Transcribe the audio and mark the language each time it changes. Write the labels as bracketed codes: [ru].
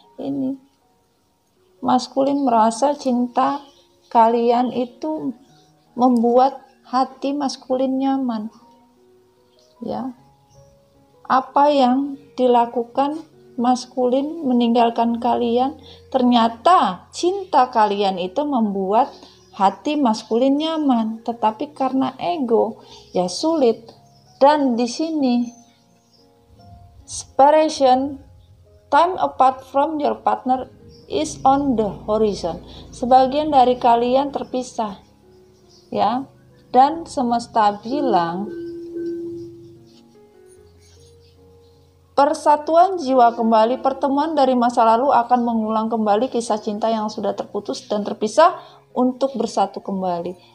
[id] Ini maskulin merasa cinta kalian itu membuat hati maskulin nyaman. Ya. Apa yang dilakukan maskulin meninggalkan kalian, ternyata cinta kalian itu membuat hati maskulin nyaman, tetapi karena ego ya sulit. Dan di sini [en] separation, time apart from your partner is on the horizon. [id] Sebagian dari kalian terpisah ya, dan semesta bilang persatuan jiwa kembali. Pertemuan dari masa lalu akan mengulang kembali kisah cinta yang sudah terputus dan terpisah untuk bersatu kembali.